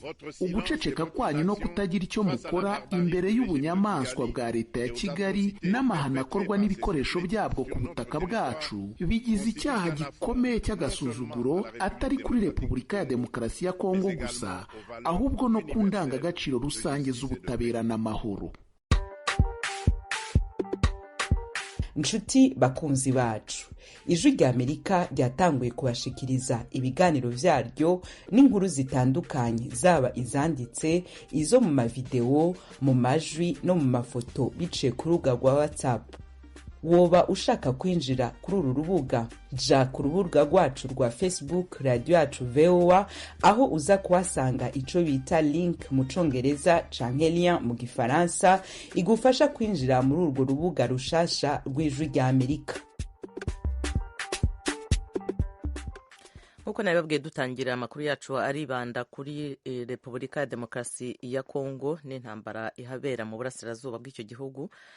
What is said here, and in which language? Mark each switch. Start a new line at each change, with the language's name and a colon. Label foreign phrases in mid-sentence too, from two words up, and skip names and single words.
Kinyarwanda: Uguceceka kwanyu no kutagira icyo mukora imbere y'ubunyamaswa bwa leta ya Kigali n'amahano akorwa n'ibikoresho byabwo ku butaka bwacu bigize icyaha gikomeye cy'agasuzuguro, atari kuri Repubulika ya Demokarasi ya Kongo gusa, ahubwo no ku ndangagaciro rusange z'ubutabera n'amahoro.
Rundi: Nshuti bakunzi bacu, Ijwi ry'Amerika ryatanguye kubashikiriza ibiganiro vyaryo n'inkuru zitandukanye, zaba izanditse, izo mu mavideo, mu majwi no mu mafoto biciye ku rubuga rwa WhatsApp. Woba ushaka kwinjira kuri uru rubuga, ja ku rubuga rwacu rwa Facebook Radio Yacu VOA, aho uza kuhasanga ico bita link mu Congereza canke lien mu Gifaransa igufasha kwinjira muri urwo rubuga rushasha rw'Ijwi ry'Amerika.
Kinyarwanda: Nkuko nabibabwiye dutangira amakuru yacu aribanda kuri Repubulika ya Demokarasi ya Kongo n'intambara ihabera mu burasirazuba bw'icyo gihugu.